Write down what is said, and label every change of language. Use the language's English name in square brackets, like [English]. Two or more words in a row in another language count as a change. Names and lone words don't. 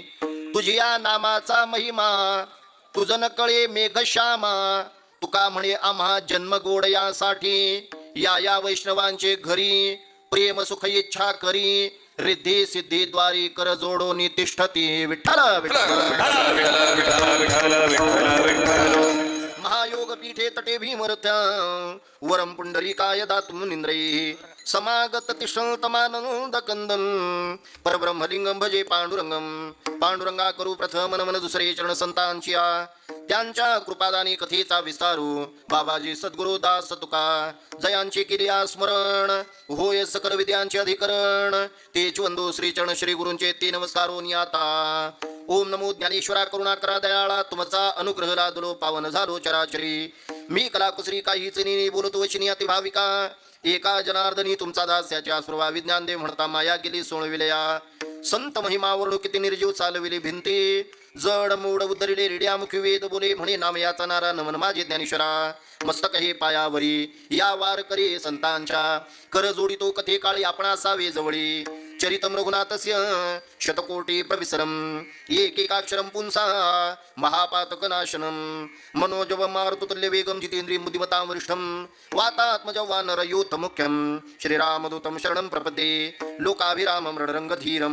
[Marathi] तुझ्या नामाचा महिमा तुझ न कळे मेघश्यामा, तुका म्हणे आम्हा जन्म गोड यासाठी. या वैष्णवांचे घरी प्रेम सुख इच्छा करी, रिद्धी सिद्धी द्वारी कर जोडोनी तिष्ठती. [Sanskrit] विठ्ठल महायोग पीठे तटे भीमरथ्या, वरम पुंडरीकाय दातुम निंद्रै, समागत तिष्ठतमानंद कंदन, परब्रह्मलिंगम भजे पांडुरंगम. [Marathi] पांडुरंगा करू प्रथम नमन दुसरे चरण संतांचिया, त्यांच्या कृपादानी कथेचा विस्तारू. बाबाजी सद्गुरु दास तुका, जयांची किर्या स्मरण, होय सकल विद्यांचे अधिकरण. तेच वंदू श्री चरण श्री गुरूंचे ते नमस्कारोनी आता. ओम नमो ज्ञानेश्वरा करुणाकरा दयाळा, तुमचा अनुग्रह लादलो पावन झालो चराचरी. मी कलाकुसरी काहीच नाही बोलतो वचनी अति भाविका, एका जनार्दनी तुमचा दास याच्या सर्वा विज्ञान दे म्हणता माया गेली सोळविलया. संत महिमा वर्णू किती निर्जीव चालविले भिंती, जड मूड उदरिले रिड्या मुखी वेद बोले म्हणे नाम याचा नारा नमन माझे ज्ञानेश्वरा. मस्तक हे पायावरी या वारकरी संतांच्या, कर जोडितो कथे काळी आपण असावे जवळी. [Sanskrit] चरितम रघुनाथस्य शतकोटी प्रविसरम, एकेकाक्षरम पुंसा महापातक नाशनम. मनोजव मारुतुल्य वेगम जितेंद्रिय बुद्धिमतां वरिष्ठम, वातात्मज वानर यूथ मुख्यम. श्रीरामदूतम शरणं प्रपदे, लोकाभिरामं रणरंगधीरम.